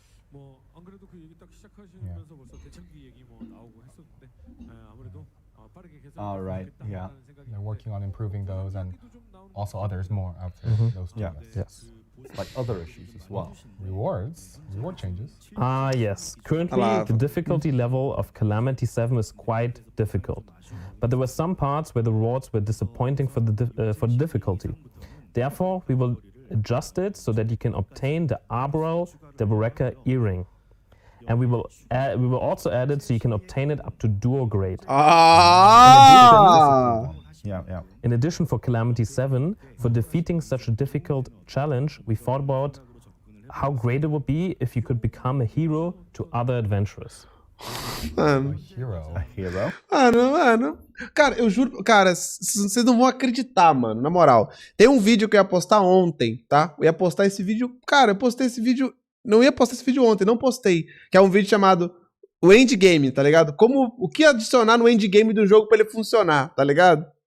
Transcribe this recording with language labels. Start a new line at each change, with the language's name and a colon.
Korean: 뭐 안 그래도 그 얘기 딱 시작하시면서 벌써 대창기 얘기 뭐 나오고 했었는데 아무래도 빠르게
English: Oh, right, yeah. They're working on improving those and also others more after those two. Yeah. Yes. Like other issues as well. Reward changes. Ah, yes. Currently, Hello. the difficulty level of Calamity 7 is quite difficult. But there were some parts where the rewards were disappointing for the difficulty. Therefore, we will adjust it so that you can obtain the Arboreal Deboreka earring. And we will also add it so you can obtain it up to duo grade. Ah! Yeah, yeah. In addition, for Calamity 7, for defeating such a difficult challenge, we thought about how great it would be if you could become a hero to other adventurers.
Portuguese: Mano.
English: Hero. A hero.
Portuguese: Mano. Cara, eu juro, cara, vocês não vão acreditar, mano, na moral. Tem um vídeo que eu ia postar ontem, tá? Eu ia postar esse vídeo, cara, eu postei esse vídeo, não ia postar esse vídeo ontem, não postei. Que é um vídeo chamado o Endgame, tá ligado? O que adicionar no Endgame do jogo pra ele funcionar, tá ligado?